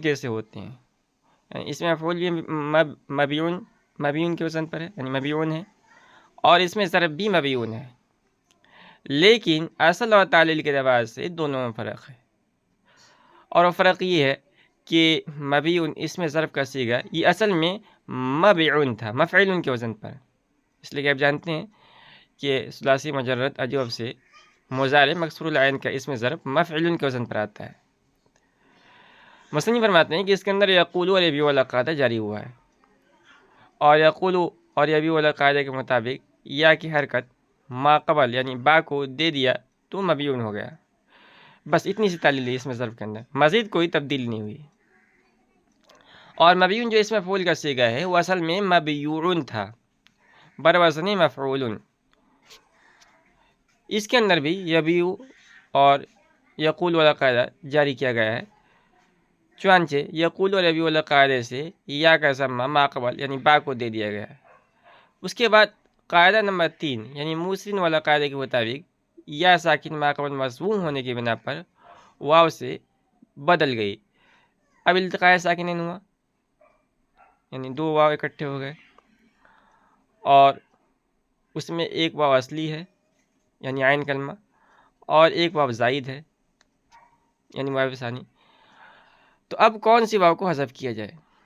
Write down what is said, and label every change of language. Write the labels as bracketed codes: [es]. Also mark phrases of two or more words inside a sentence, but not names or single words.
[ur] جیسے ہوتے ہیں، یعنی اس میں مفعول بھی مبیون کے وزن پر ہے یعنی مبیون ہے اور اس میں ضرب بھی مبیون ہے، لیکن اصل اور تعلیل کے اعتبار سے دونوں میں فرق ہے، اور وہ فرق یہ ہے کہ مبیون اس میں ضرب کا صیغہ یہ اصل میں مبیعون تھا مفعول کے وزن پر، اس لیے کہ آپ جانتے ہیں کہ ثلاثی مجرد اجوب سے مضارع مکسور العین کا اس میں ضرب مفعول کے وزن پر آتا ہے۔ مصنف فرماتے ہیں کہ اس کے اندر یقول اور یبیع والا قاعدہ جاری ہوا ہے، اور یقول اور یبیع والا قاعدے کے مطابق یا کی حرکت ما قبل یعنی با کو دے دیا تو مبیون ہو گیا، بس اتنی سی تعلیل ہے اس میں ضرب کے اندر، مزید کوئی تبدیل نہیں ہوئی۔ اور مبیون جو اس میں مفعول کا صیغہ ہے وہ اصل میں مبیعون تھا بروزن مفعول، اس کے اندر بھی یبیع اور یقول والا قاعدہ جاری کیا گیا ہے، چنانچہ یقول اور یبیع والا قاعدے سے یا کا ضمہ ما قبل یعنی با کو دے دیا گیا ہے۔ اس کے بعد قاعدہ نمبر 3 یعنی موسن والا قاعدے کے مطابق یا ساکن ما قبل مضموم ہونے کی بنا پر واو سے بدل گئی، اب التقاء ساکنین ہوا یعنی دو واو اکٹھے ہو گئے، اور اس میں ایک واو اصلی ہے یعنی عین کلمہ اور ایک واو زائد ہے یعنی واو ثانی، تو اب کون سی واو کو حذف کیا جائے؟